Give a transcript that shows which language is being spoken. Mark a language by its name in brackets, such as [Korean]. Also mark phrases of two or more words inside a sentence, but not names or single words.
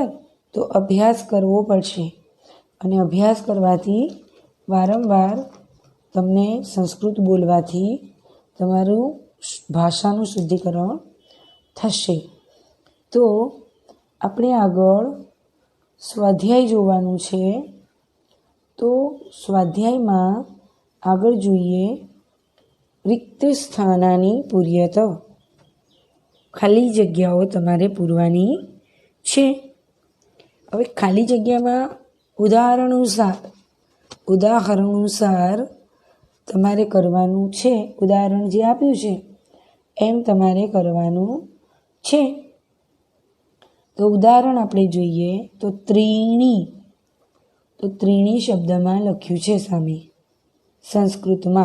[Gujarati] તો અભ્યાસ કરવો પડશે, અને અભ્યાસ કરવાથી વારંવાર તમને સંસ્કૃત બોલવાથી તમારું ભાષાનું શુદ્ધિકરણ થશે। તો આપણે આગળ સ્વાધ્યાય જોવાનું છે। તો સ્વાધ્યાયમાં આગળ જોઈએ [Sanskrit] रिक्त स्थानानि पूर्यत, [Gujarati] ખાલી જગ્યાઓ તમારે પૂરવાની છે। હવે ખાલી જગ્યામાં ઉદાહરણોસાર તમારે કરવાનું છે. ઉદાહરણ જે આપ્યું છે એમ તમારે કરવાનું છે. તો ઉદાહરણ આપણે જોઈએ તો ત્રીણી શબ્દમાં લખ્યું છે સામે સંસ્કૃતમાં.